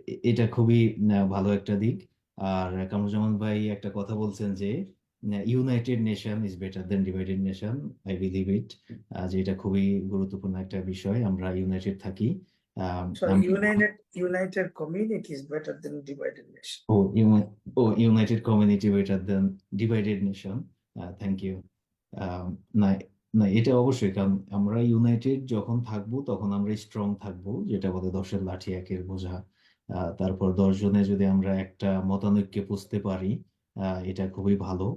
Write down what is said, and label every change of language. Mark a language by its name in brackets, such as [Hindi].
[Bangla] এটা খুবই ভালো একটা দিক। আর কামরুজ্জামান ভাই একটা কথা বলছেন যে [English] United nation is better than divided nation, I believe it. [Bangla] যে এটা খুবই গুরুত্বপূর্ণ একটা বিষয়, আমরা ইউনাইটেড থাকি। [English] So [Bangla] আমি [English] united community is better than divided nation. ও united community better than divided nation. Thank you. [Bangla] না, না, এটা অবশ্যই, কারণ আমরা ইউনাইটেড যখন থাকবো তখন আমরা স্ট্রং থাকবো, যেটা বলে 10-এর লাঠি 1-এর বোঝা। তারপর 10 জনে যদি আমরা একটা মতানৈক্যে পৌঁছতে পারি, এটা খুবই ভালো।